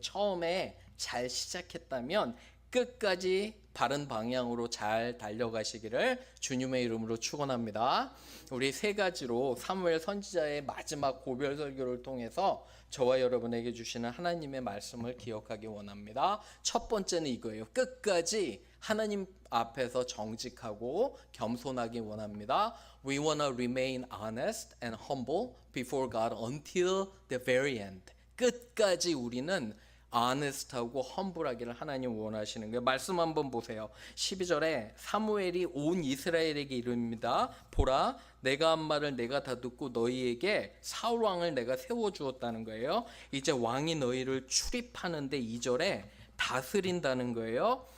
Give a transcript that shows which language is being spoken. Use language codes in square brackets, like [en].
[ko] 처음에 잘 시작했다면 끝까지 바른 방향으로 잘 달려가시기를 주님의 이름으로 축원합니다. 우리 세 가지로 사무엘 선지자의 마지막 고별 설교를 통해서 저와 여러분에게 주시는 하나님의 말씀을 기억하기 원합니다. 첫 번째는 이거예요. 끝까지 하나님 앞에서 정직하고 겸손하기 원합니다. [en] We want to remain honest and humble before God until the very end. [ko] 끝까지 우리는 honest하고 humble하기를 하나님 원하시는 거예요. 말씀 한번 보세요. 12절에 사무엘이 온 이스라엘에게 이릅니다. 보라, 내가 한 말을 내가 다 듣고 너희에게 사울 왕을 내가 세워주었다는 거예요. 이제 왕이 너희를 출입하는데 2절에 다스린다는 거예요.